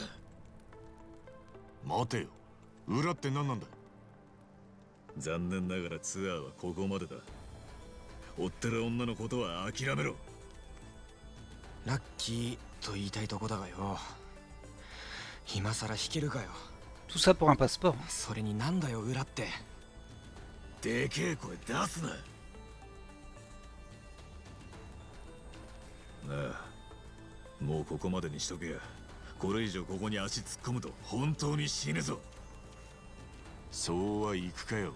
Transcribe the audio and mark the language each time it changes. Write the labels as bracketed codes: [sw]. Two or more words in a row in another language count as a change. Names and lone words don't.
[ja] 待てよ、裏って何なんだ？残念ながらツアーはここまでだ。追ってる女のことは諦めろ。ラッキーと言いたいとこだがよ。今さら弾けるかよ。 [fr] Tout ça pour un passeport. [ja] それになんだよ裏って。でけえ声出すな。なあ、もうここまでにしとけや。これ以上ここに足突っ込むと本当に死ぬぞ。そうはいくかよ。